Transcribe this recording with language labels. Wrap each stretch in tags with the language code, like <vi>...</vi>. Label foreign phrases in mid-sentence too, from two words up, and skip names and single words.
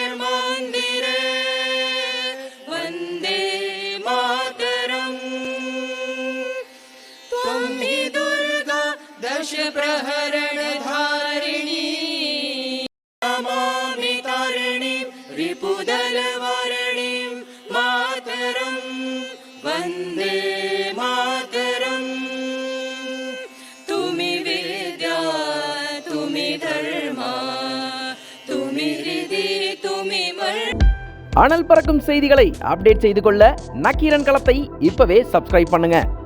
<bn>প্রহরণ ধারিণী নমামি তারিণীং রিপুদল বারিণীং মাতরং বন্দে মাতরং তুমি বিদ্যা তুমি ধর্ম তুমি হৃদি তুমি</bn> <ta>அனல் பறக்கும் செய்திகளை அப்டேட் செய்து கொள்ள நக்கீரன் களத்தை இப்பவே சப்ஸ்கிரைப் பண்ணுங்க.</ta>